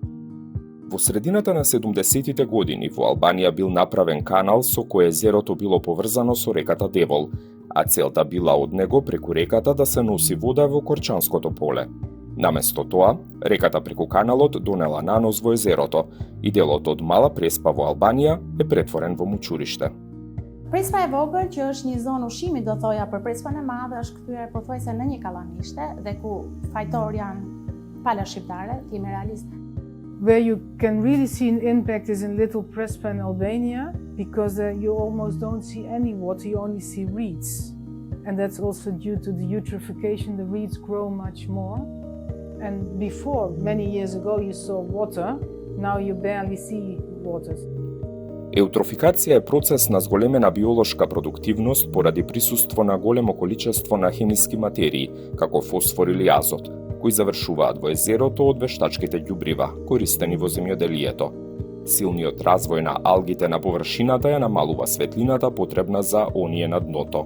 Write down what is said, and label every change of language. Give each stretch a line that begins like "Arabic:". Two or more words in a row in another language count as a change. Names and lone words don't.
Macedonian: Во средината на 70-тите години во Албанија бил направен канал со кој езерото било поврзано со реката Девол, а целта била од него преку реката да се носи вода во Корчанското поле. Наместо тоа, реката преку каналот донела нанос во езерото и делот од Мала Преспа во Албанија е претворен во мучуриште.
Albanian: Prespa e vogël, që është një zonë ushqimi, do thoja, për Prespën e Madhe, është kthyer pothuajse në një kallanishte dhe ku fajtor janë pala shqiptare, të jemi realist.
English: Where you can really see an impact is in Little Prespa in Albania, because you almost don't see any water, you only see reeds. And that's also due to the eutrophication, the reeds grow much more. And before, many years ago, you saw water, now you barely see water.
Macedonian: Еутрофикација е процес на зголемена биолошка продуктивност поради присуство на големо количество на хемиски материи, како фосфор или азот, кои завршуваат во езерото од вештачките ѓубрива, користени во земјоделието. Силниот развој на алгите на површината ја намалува светлината потребна за оние на дното.